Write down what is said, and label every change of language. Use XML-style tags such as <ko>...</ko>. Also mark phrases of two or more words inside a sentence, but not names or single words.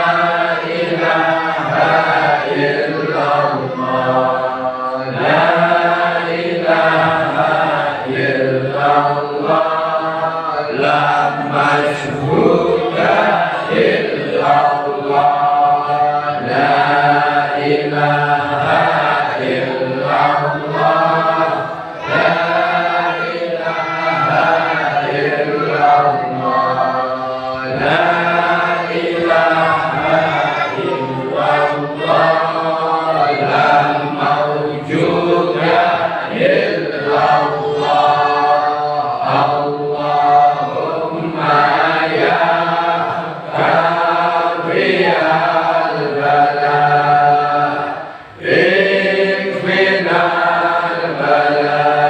<ar>إله إلا الله لا إله إلا الله لا مشهود إلا الله لا إله إلا الله لا إله إلا الله لا إله إلا الله لا موجود إلا الله اللهم يا كافي البلاء اكفنا البلاء</ar>